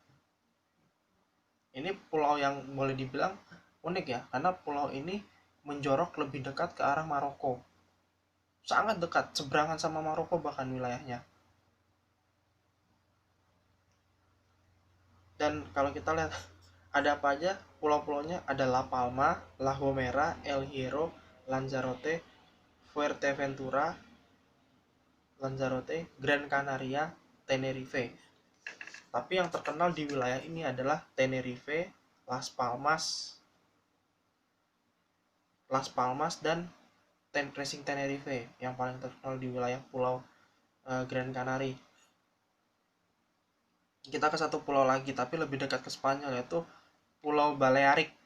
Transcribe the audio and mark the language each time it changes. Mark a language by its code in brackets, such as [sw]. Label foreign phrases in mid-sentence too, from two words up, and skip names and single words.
[id] Ini pulau yang boleh dibilang unik ya, karena pulau ini menjorok lebih dekat ke arah Maroko. Sangat dekat, seberangan sama Maroko bahkan wilayahnya. Dan kalau kita lihat ada apa aja pulau-pulaunya, ada La Palma, La Gomera, El Hierro, Lanzarote, Fuerteventura, Lanzarote, Gran Canaria, Tenerife. Tapi yang terkenal di wilayah ini adalah Tenerife, Las Palmas, dan Racing Tenerife yang paling terkenal di wilayah Pulau Gran Canary. Kita ke satu pulau lagi tapi lebih dekat ke Spanyol, yaitu Pulau Balearic.